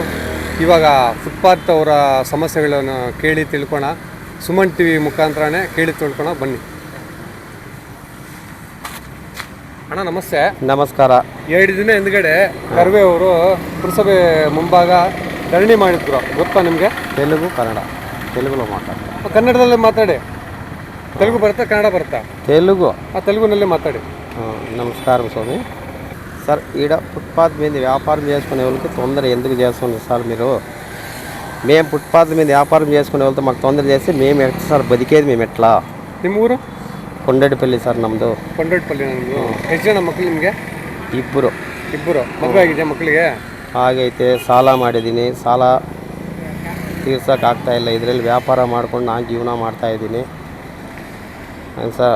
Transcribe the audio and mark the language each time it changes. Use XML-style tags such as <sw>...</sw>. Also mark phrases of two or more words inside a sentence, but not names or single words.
<kn>ಇವಾಗ ಫುಟ್ಪಾತ್ ಅವರ ಸಮಸ್ಯೆಗಳನ್ನು ಕೇಳಿ ತಿಳ್ಕೊಳ ಸುಮನ್ ಟಿವಿ ಮುಖಾಂತರನೇ ಕೇಳಿ ತಿಳ್ಕೊಳ ಬನ್ನಿ. ಅಣ್ಣ ನಮಸ್ತೆ. ನಮಸ್ಕಾರ. 2 ದಿನ ಹಿಂದ್ಗಡೆ ಕರ್ವೆ ಅವರು ಪುರಸಭೆ ಮುಂಭಾಗ ಧರಣಿ ಮಾಡಿದ್ರು, ಗೊತ್ತಾ ನಿಮಗೆ? ತೆಲುಗು ಕನ್ನಡ ತೆಲುಗುలో ಮಾತಾಡ್ತಾರೆ. ಕನ್ನಡದಲ್ಲೇ ಮಾತಾಡಿ. ತೆಲುಗು ಬರುತ್ತಾ, కన్నడ ಬರುತ್ತಾ? తెలుగు. ತೆಲುಗಿನಲ್ಲೇ ಮಾತಾಡಿ.</kn> <te>నమస్కారం స్వామి. సార్ ఈడ ఫుట్పాత్ మీద వ్యాపారం చేసుకునే వాళ్ళకి తొందర ఎందుకు చేస్తున్నారు సార్ మీరు? మేము ఫుట్పాత్ మీద వ్యాపారం చేసుకునే వాళ్ళతో మాకు తొందర చేస్తే మేము ఎట్లా సార్ బతికేది? మేము ఎట్లా?</te> <kn>ನಿಮ್ಮ ಊರು? ಕೊಂಡೇಟಿಪಲ್ಲಿ ಸರ್ ನಮ್ಮದು. ಕೊಂಡೇಟಿಪಲ್ಲಿ. ನಮ್ಮದು. ಎಷ್ಟು ಜನ ಮಕ್ಕಳು ನಿಮಗೆ? ಇಬ್ಬರು. ಮದುವೆ ಆಗಿದೆ ಮಕ್ಕಳಿಗೆ? ಹಾಗೈತೆ. ಸಾಲ ಮಾಡಿದ್ದೀನಿ, ಸಾಲ ತೀರ್ಸೋಕ್ಕಾಗ್ತಾಯಿಲ್ಲ. ಇದರಲ್ಲಿ ವ್ಯಾಪಾರ ಮಾಡ್ಕೊಂಡು ನಾನು ಜೀವನ ಮಾಡ್ತಾಯಿದ್ದೀನಿ ಸರ್.</kn>